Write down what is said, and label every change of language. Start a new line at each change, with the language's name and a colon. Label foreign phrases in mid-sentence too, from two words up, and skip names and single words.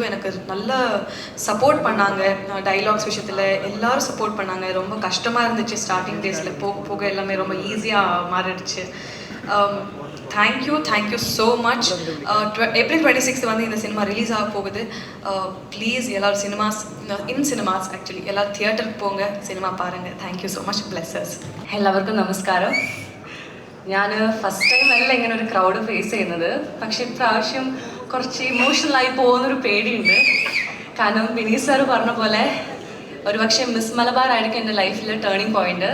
Tamil: எனக்கு நல்ல சப்போர்ட் பண்ணாங்க டைலாக்ஸ் விஷயத்தில், எல்லாரும் சப்போர்ட் பண்ணாங்க. ரொம்ப கஷ்டமாக இருந்துச்சு
English: starting days,
Tamil: போக போக எல்லாமே ரொம்ப ஈஸியாக மாறிடுச்சு.
English: thank you so much.
Tamil: April 26 வந்து இந்த சினிமா ரிலீஸ் ஆக போகுது. ப்ளீஸ் எல்லாரும்
English: cinemas actually
Tamil: எல்லாரும் തിയേറ്ററിൽ പോங்க, സിനിമ പാരുங்க.
English: thank you so much.
Tamil: ബ്ലെസ്സേഴ്സ്.
Malayalam: എല്ലാവർക്കും നമസ്കാരം. ഞാൻ
English: first time
Malayalam: അല്ല ഇങ്ങനെ ഒരു
English: crowd face
Malayalam: ചെയ്യുന്നത്. പക്ഷെ ഇപ്രാവശ്യം കുറച്ച് ഇമോഷണലായി പോകുന്നൊരു പേടിയുണ്ട്. കാരണം വിനീത് സാറ് പറഞ്ഞ പോലെ ഒരുപക്ഷെ മിസ് മലബാർ ആയിരിക്കും എൻ്റെ ലൈഫിൽ
English: turning point.